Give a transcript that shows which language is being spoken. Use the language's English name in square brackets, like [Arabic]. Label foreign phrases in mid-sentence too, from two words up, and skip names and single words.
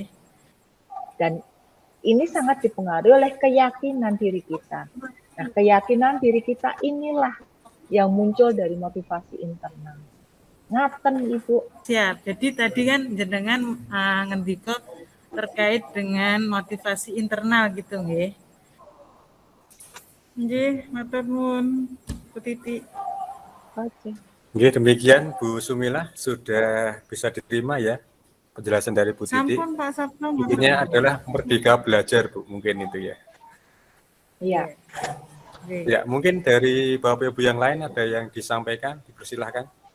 [Indonesian] Dan ini sangat dipengaruhi oleh keyakinan diri kita. Nah, keyakinan diri kita inilah yang muncul dari motivasi internal. [Javanese] Ngaten, Ibu. [Indonesian] Siap. Jadi tadi kan [Javanese] jenengan ngendiko [Indonesian] terkait dengan motivasi internal gitu, nggih. [Javanese] Nggih, matur nuwun Bu Titi. [Indonesian] Oke. Nggih, demikian Bu Sumila sudah bisa diterima ya penjelasan dari Bu Titi. Sampun Pak Sabto. Intinya adalah merdeka belajar, Bu, mungkin itu ya. Iya. Oke. Ya, mungkin dari Bapak Ibu yang lain ada yang disampaikan, dipersilahkan.